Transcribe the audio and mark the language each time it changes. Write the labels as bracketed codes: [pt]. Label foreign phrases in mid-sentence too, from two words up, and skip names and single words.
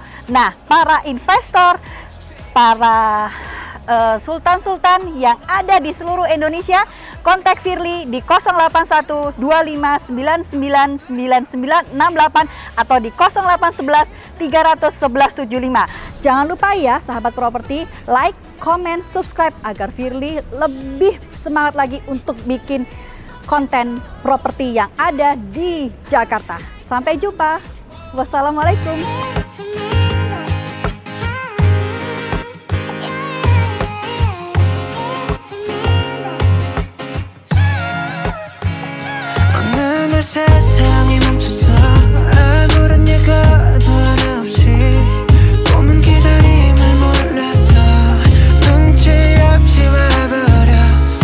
[id] Nah, para investor, para sultan-sultan yang ada di seluruh Indonesia, kontak Firly di 081259999968 atau di 0811311175. Jangan lupa ya sahabat properti, [en] like, comment, subscribe [id] agar Firly lebih semangat lagi untuk bikin konten properti yang ada di Jakarta. Sampai jumpa. Wassalamualaikum. [ko] 세상이 멈춰서 아무런 예고도 하나 없이 꿈은 기다림을 몰라서 눈치 없이 와버렸어.